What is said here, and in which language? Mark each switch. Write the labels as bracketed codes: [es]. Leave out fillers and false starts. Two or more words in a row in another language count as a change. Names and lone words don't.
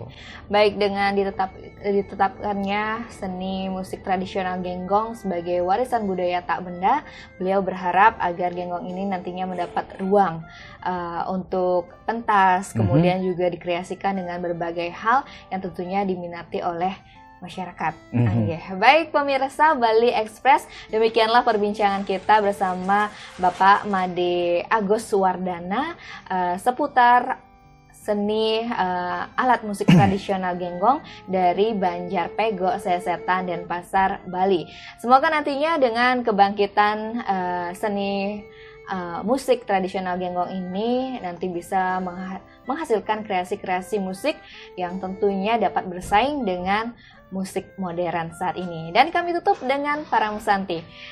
[id] Baik, dengan ditetapkannya seni musik tradisional genggong sebagai warisan budaya tak benda, beliau berharap agar genggong ini nantinya mendapat ruang untuk pentas, kemudian juga dikreasikan dengan berbagai hal yang tentunya diminati oleh masyarakat. Baik pemirsa Bali Express, demikianlah perbincangan kita bersama Bapak Made Agus Wardana seputar seni alat musik tradisional genggong dari Banjarpego, Sesetan, Denpasar, Bali. Semoga nantinya dengan kebangkitan seni musik tradisional genggong ini nanti bisa menghasilkan kreasi-kreasi musik yang tentunya dapat bersaing dengan musik modern saat ini. Dan kami tutup dengan Paramusanti.